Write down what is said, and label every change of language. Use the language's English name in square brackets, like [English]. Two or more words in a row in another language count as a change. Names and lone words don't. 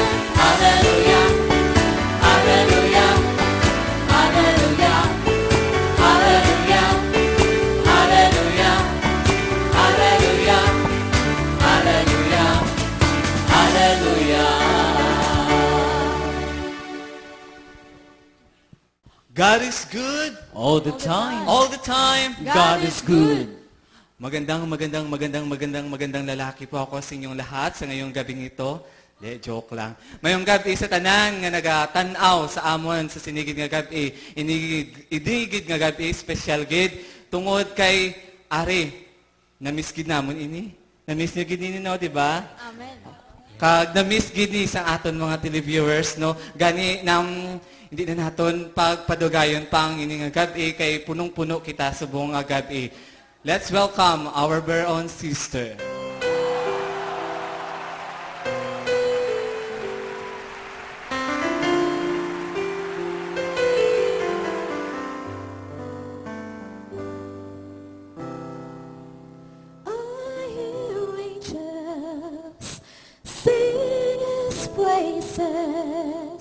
[English] Hallelujah, hallelujah, hallelujah, hallelujah, hallelujah, hallelujah, hallelujah, hallelujah. God is good. All the time. All the time. God is good. [Filipino] Magandang lalaki po ako sa inyong lahat sa ngayong gabing ito. Joke lang. [Hiligaynon] Mayong gabi sa tanan nga nagatanaw sa amon sa sinigid nga gabi. Inigid nga gabi, special gid. Tungod kay Ari, na-miss gid namon ini. Na-miss niyo gid ini, no, di ba? Amen. Kag na-miss gid ni sa aton mga televiewers, no? Gani nam hindi na naton pagpadugayon pang ini nga gabi kay punong-puno kita sa buong nga gabi. [English] Let's welcome our very own sister. I hear angels sing His praises.